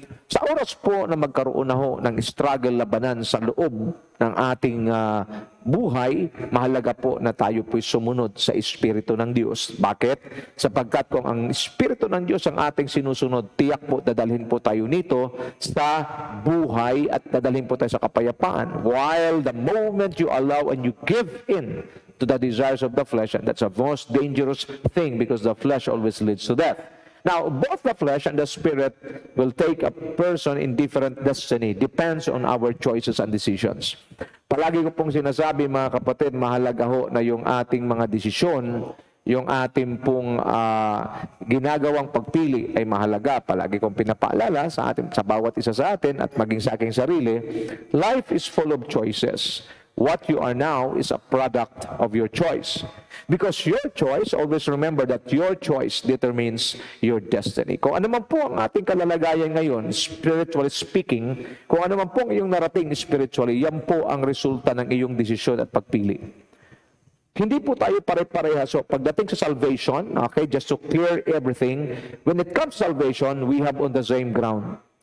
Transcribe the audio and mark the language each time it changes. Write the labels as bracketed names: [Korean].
[Filipino] Sa oras po na magkaroon na ho ng struggle labanan sa loob ng ating buhay, mahalaga po na tayo po'y sumunod sa Espiritu ng Diyos. Bakit? Sapagkat kung ang Espiritu ng Diyos ang ating sinusunod, tiyak po dadalhin po tayo nito sa buhay at dadalhin po tayo sa kapayapaan. [English] While the moment you allow and you give in to the desires of the flesh, and that's a most dangerous thing because the flesh always leads to death. Now, both the flesh and the spirit will take a person in different destiny. Depends on our choices and decisions. [Filipino] Palagi ko pong sinasabi, mga kapatid, mahalaga ho na yung ating mga desisyon, yung ating pong ginagawang pagpili ay mahalaga. Palagi kong pinapaalala sa bawat isa sa atin at maging sa aking sarili, [English] life is full of choices. What you are now is a product of your choice. Because your choice, always remember that your choice determines your destiny. [Filipino] Kung ano man po ang ating kalalagayan ngayon, [English] spiritually speaking, [Filipino] kung ano man po ang iyong narating spiritually, yan po ang resulta ng iyong desisyon at pagpili. Hindi po tayo pare-pareha. [English] So, [Filipino] pagdating sa [English] salvation, okay, just to clear everything, when it comes to salvation, we have on the same ground.